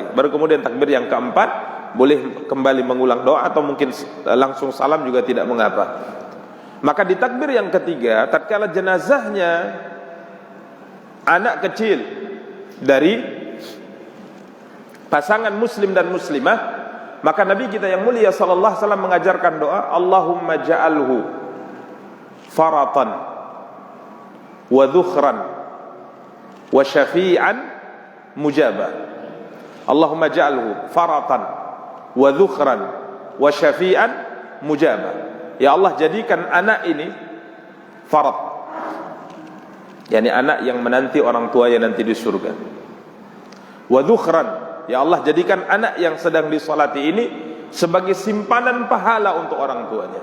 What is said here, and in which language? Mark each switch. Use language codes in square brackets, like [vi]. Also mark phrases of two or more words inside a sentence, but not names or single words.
[id] Baru kemudian takbir yang keempat boleh kembali mengulang doa atau mungkin langsung salam juga tidak mengapa. Maka di takbir yang ketiga, tatkala jenazahnya anak kecil dari pasangan muslim dan muslimah, maka Nabi kita yang mulia [ar] صلى الله عليه وسلم [id] mengajarkan doa, [ar] اللهم اجعله فرطا وذخرا وشافعا مجابا. اللهم اجعله فرطا وذخرا وشافعا مجابا. [id] Ya Allah, jadikan anak ini farat, yakni anak yang menanti orang tuanya nanti di surga. [ar] وذخرا, [id] ya Allah, jadikan anak yang sedang disolati ini sebagai simpanan pahala untuk orang tuanya.